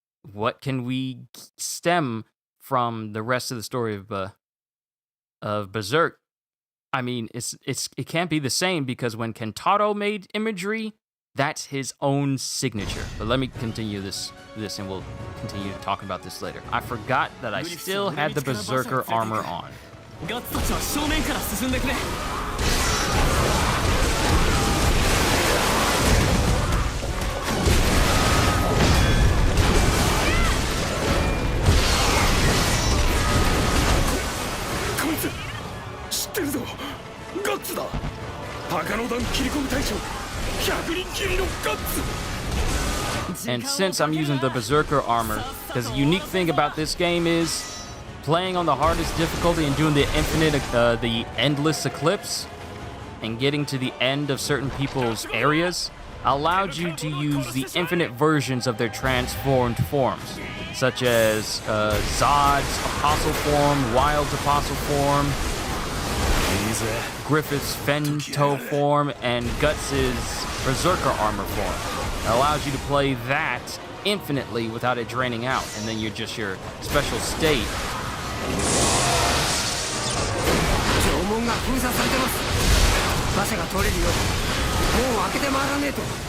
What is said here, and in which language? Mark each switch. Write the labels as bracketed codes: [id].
[en] What can we stem from the rest of the story of Berserk? I mean, it can't be the same because when Kentaro made imagery, that's his own signature. But let me continue this and we'll continue talking about this later. I forgot that I still had the Berserker armor on. [ja] ガッツたちは正面から進んでくれ。こいつ知ってるぞ。ガッツだ。高野団切り込み隊長。 100人切りのガッツ。 [en] And since I'm using the Berserker armor, because the unique thing about this game is playing on the hardest difficulty and doing the the endless eclipse and getting to the end of certain people's areas allowed you to use the infinite versions of their transformed forms, such as Zod's Apostle form, Wild's Apostle form, Griffith's Fento form, and Guts's Berserker armor form. It allows you to play that infinitely without it draining out, and then you're just your special state. [ja] 城門が封鎖されてます。馬車が通れるように門を開けて回らねえと。